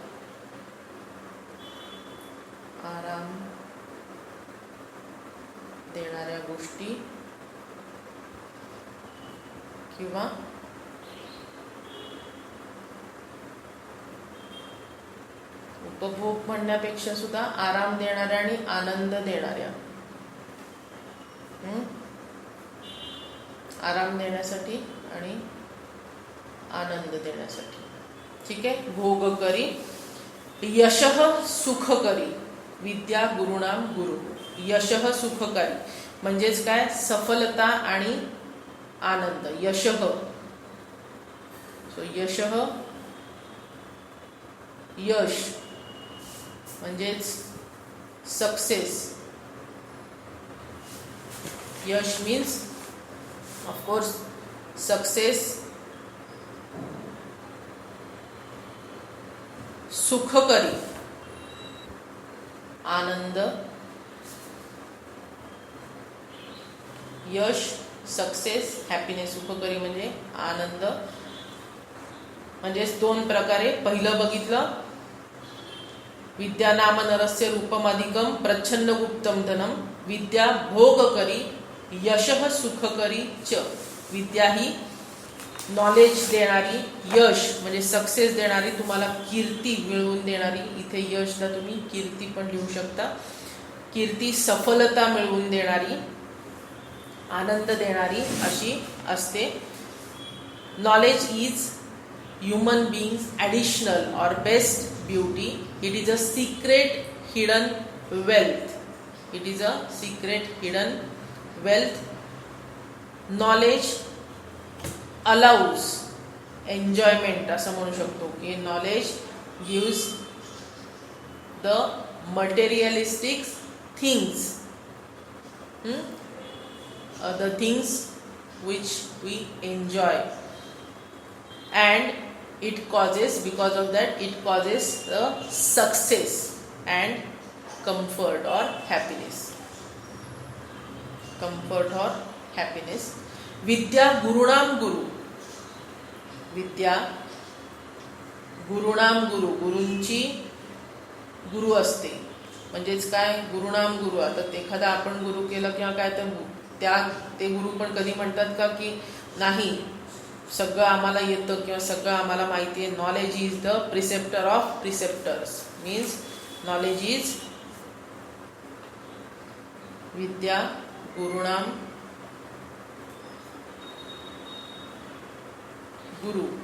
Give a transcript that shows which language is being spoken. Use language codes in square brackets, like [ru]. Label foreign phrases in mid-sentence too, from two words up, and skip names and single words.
[mr] आराम देणाऱ्या गोष्टी किंवा उपभोग म्हणण्यापेक्षा सुद्धा आराम देणाऱ्या आणि आनंद देणाऱ्या. आराम देण्यासाठी आणि आनंद देण्यासाठी. ठीक आहे. भोग करी. [sa] यशः सुख करी विद्या गुरुणाम गुरु. [mr] यशः सुखकारी म्हणजेच काय, सफलता आणि आनंद. [sa] यशः, सो यशः, [mr] यश म्हणजेच सक्सेस. [en] यश means of course success. [mr] सुखकरी आनंद. [en] यश, success, happiness. [mr] सुखकरी म्हणजे आनंद. म्हणजेच दोन प्रकारे. पहिलं बघितलं [sa] विद्या नाम नरस्य रूपमधिकं प्रच्छन्न गुप्तं धनम, विद्या भोगकरी यशः सुखकरी च. [mr] विद्या ही नॉलेज देणारी, यश म्हणजे सक्सेस देणारी, तुम्हाला कीर्ती मिळवून देणारी. इथे यशला तुम्ही कीर्ती पण लिहू शकता. कीर्ती, सफलता मिळवून देणारी, आनंद देणारी अशी असते. [en] knowledge is human beings additional or best beauty. it is a secret hidden wealth. it is a secret hidden wealth. knowledge allows enjoyment [mr] असं म्हणू शकतो की [en] knowledge gives the materialistic things, the things which we enjoy, and it causes, because of that it causes the success and comfort or happiness. Comfort or happiness. [sa] विद्या गुरुणाम गुरु. विद्या गुरुणाम गुरु, [mr] गुरूंची गुरु असते. म्हणजेच काय, गुरुणाम गुरु. आता एखादा आपण गुरु केलं किंवा काय तर ते गुरु पण कधी म्हणतात का की नाही सगळं आम्हाला येतं किंवा सगळं आम्हाला माहिती आहे. [en] knowledge is the preceptor of preceptors. means knowledge is [sa] विद्या गुरुणाम गुरु.